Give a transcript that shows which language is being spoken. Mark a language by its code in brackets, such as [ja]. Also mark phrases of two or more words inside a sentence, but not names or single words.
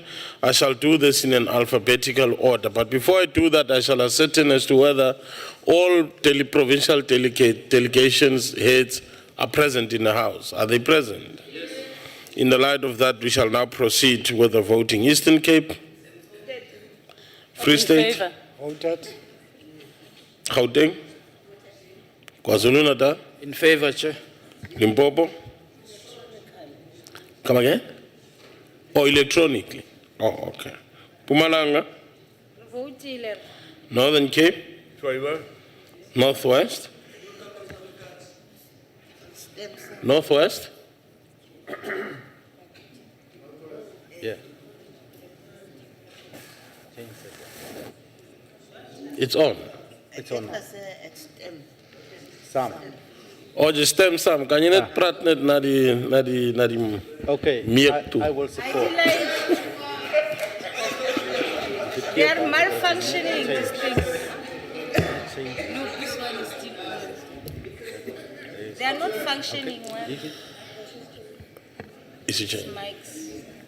[en] I shall do this in an alphabetical order. But before I do that, I shall ascertain as to whether all provincial delegations heads are present in the House. Are they present? Yes. In the light of that, we shall now proceed with the voting. Eastern Cape? Free State? In favor. Voted. Gauteng? KwaZulu-Natal? In favor, Chair. Limpopo? Come again? Oh, electronically? Oh, okay. Mpumalanga? Northern Cape? Northwest? Northwest? Yeah. It's on. It's on. Sam. Or just stem some. Can you not prat net na di Okay, miek tu? I will support. They are malfunctioning, these things. Look, this one is still on. They are not functioning well. Is it changed? Mics.